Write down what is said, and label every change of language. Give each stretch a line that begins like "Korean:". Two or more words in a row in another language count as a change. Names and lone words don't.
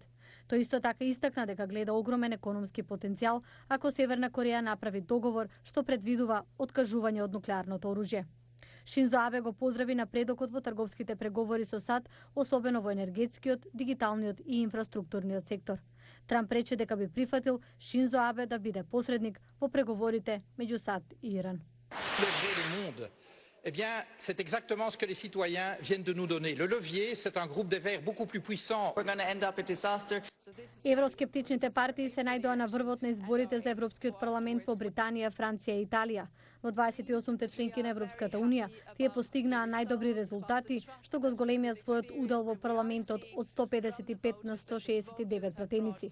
Macedonian: Тој исто така истакна дека гледа огромен економски потенцијал ако Северна Кореја направи договор што предвидува откажување од нуклеарното оружје. Шинзо Абе го поздрави напредокот во трговските преговори со САД, особено во енергетскиот, дигиталниот и инфраструктурниот сектор. Трамп рече дека би прифатил Шинзо Абе да биде посредник во преговорите меѓу САД и Иран.
French: Eh bien, c'est exactement ce que les citoyens viennent de nous donner. Le levier, c'est un groupe de verts beaucoup plus puissant.
Macedonian: Евроскептичните партии се најдоа на врвот на изборите за Европскиот парламент во Британија, Франција и Италија. Во 28-те членки на Европската Унија, тие постигнаа најдобри резултати, што го зголемија својот удел во парламентот од 155 на 169 пратеници.